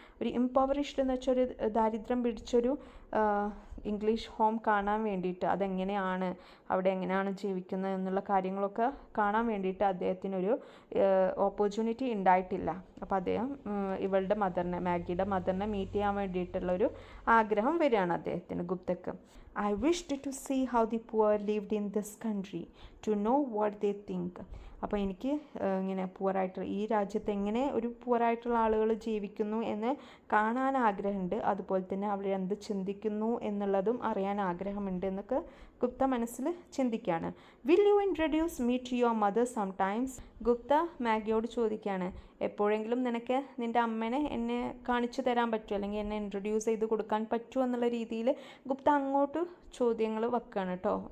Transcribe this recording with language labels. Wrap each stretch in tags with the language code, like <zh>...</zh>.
<ml>ഒരു ഇംപവറിഷ്ഡ് എന്ന് വെച്ചാൽ ഒരു ദാരിദ്ര്യം പിടിച്ചൊരു ഇംഗ്ലീഷ് ഹോം കാണാൻ വേണ്ടിയിട്ട്, അതെങ്ങനെയാണ്, അവിടെ എങ്ങനെയാണ് ജീവിക്കുന്നത് എന്നുള്ള കാര്യങ്ങളൊക്കെ കാണാൻ വേണ്ടിയിട്ട് അദ്ദേഹത്തിനൊരു ഓപ്പർച്യൂണിറ്റി ഉണ്ടായിട്ടില്ല. അപ്പോൾ അദ്ദേഹം ഇവളുടെ മദറിനെ, മാഗിയുടെ മദറിനെ മീറ്റ് ചെയ്യാൻ വേണ്ടിയിട്ടുള്ളൊരു ആഗ്രഹം വരികയാണ് അദ്ദേഹത്തിന്, ഗുപ്തക്ക്.</ml> <en>I wished to see how the poor lived in this country, to know what they think.</en> <ml>അപ്പോൾ എനിക്ക് ഇങ്ങനെ പുവറായിട്ടുള്ള ഈ രാജ്യത്ത് എങ്ങനെ ഒരു പുവറായിട്ടുള്ള ആളുകൾ ജീവിക്കുന്നു എന്ന് കാണാൻ ആഗ്രഹമുണ്ട്. അതുപോലെ തന്നെ അവർ എന്ത് ചിന്തിക്കുന്നു എന്നുള്ളതും അറിയാൻ ആഗ്രഹമുണ്ട് എന്നൊക്കെ ഗുപ്ത മനസ്സിൽ ചിന്തിക്കുകയാണ്.</ml> <en>Will you introduce me to your mother sometimes?</en> <ml>Gupta മാഗിയോട് ചോദിക്കുകയാണ്, എപ്പോഴെങ്കിലും നിനക്ക് നിൻ്റെ അമ്മനെ എന്നെ കാണിച്ചു തരാൻ പറ്റുമോ, അല്ലെങ്കിൽ എന്നെ ഇൻട്രൊഡ്യൂസ് ചെയ്ത് കൊടുക്കാൻ പറ്റുമോ എന്നുള്ള രീതിയിൽ ഗുപ്ത അങ്ങോട്ട് ചോദ്യങ്ങൾ വെക്കുകയാണ് കേട്ടോ.</ml>